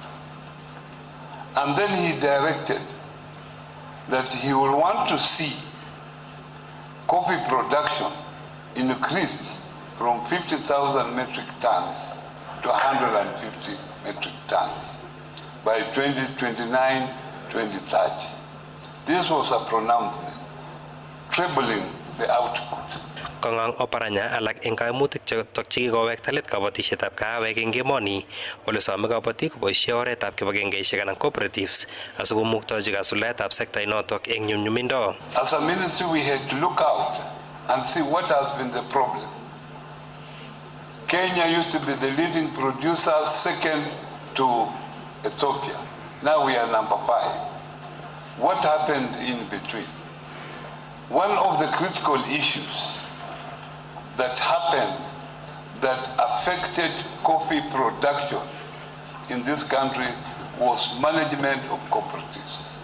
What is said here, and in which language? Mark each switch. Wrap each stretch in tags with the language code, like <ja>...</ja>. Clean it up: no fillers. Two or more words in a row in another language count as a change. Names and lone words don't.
<en>And then he directed that he will want to see coffee production increased from 50,000 metric tons to 150 metric tons by 2029-2030. This was a pronouncement, trebling the output.</en> <kln>Kongang Oparanya alak eng kaimutik chotok chekikowekta let kabatisyetab kahawek eng emoni ole some kabatik koboisie oretab kibagengeisiek anan cooperatives asikomuktochi kasuldaetab sekta inotok eng nyumnyumindo.</kln> <en>As a ministry we had to look out and see what has been the problem. Kenya used to be the leading producer, second to Ethiopia. Now we are number 5. What happened in between? One of the critical issues that happened that affected coffee production in this country was management of cooperatives.</en>